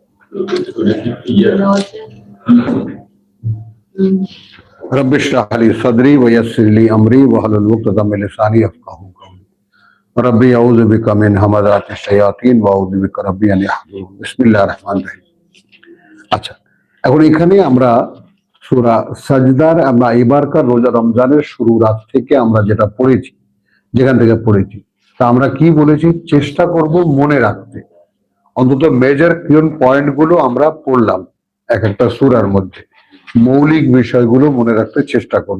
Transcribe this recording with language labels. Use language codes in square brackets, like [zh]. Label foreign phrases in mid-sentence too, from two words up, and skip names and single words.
[ar] رب اشرح لي صدري ويسر لي أمري واحلل عقدة من لساني يفقهوا قولي رب أعوذ بك من همزات الشياطين وأعوذ بك رب أن يحضرون بسم الله الرحمن الرحيم. [bn] আচ্ছা, এখন এখানে আমরা সূরা সাজদার আমরা এবারকার রোজা রমজানের শুরু রাত থেকে আমরা যেটা পড়েছি, যেখান থেকে পড়েছি তা আমরা কি বলেছি, চেষ্টা করব মনে রাখতে। অন্তত [en] major point [bn] গুলো আমরা পড়লাম এক একটা সূরার মধ্যে, মৌলিক বিষয়গুলো মনে রাখতে চেষ্টা করব।